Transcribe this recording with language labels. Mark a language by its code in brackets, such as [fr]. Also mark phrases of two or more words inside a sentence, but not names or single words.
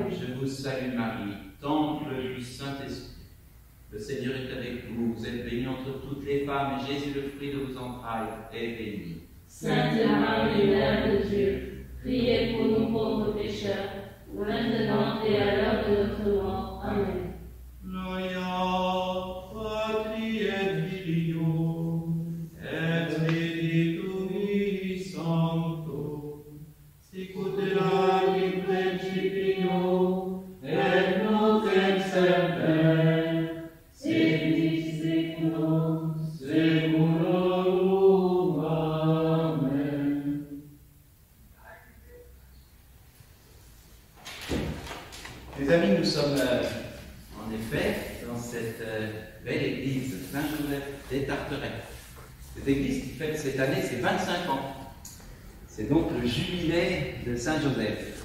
[fr] Je vous salue Marie, temple du Saint-Esprit. Le Seigneur est avec vous. Vous êtes bénie entre toutes les femmes, et Jésus, le fruit de vos entrailles, est béni. Sainte Marie, Mère de Dieu, priez pour nous pauvres pécheurs, maintenant et à l'heure de notre mort. Amen. [la] Gloria Patri et Filio et Spiritui Sancto, sicut erat in principio et nunc et semper, et seculum seculorum. Amen. [fr] Mes amis, nous sommes en effet dans cette belle église Saint-Joseph des Tarterets. Cette église qui fête cette année ses 25 ans. C'est donc le jubilé de Saint-Joseph.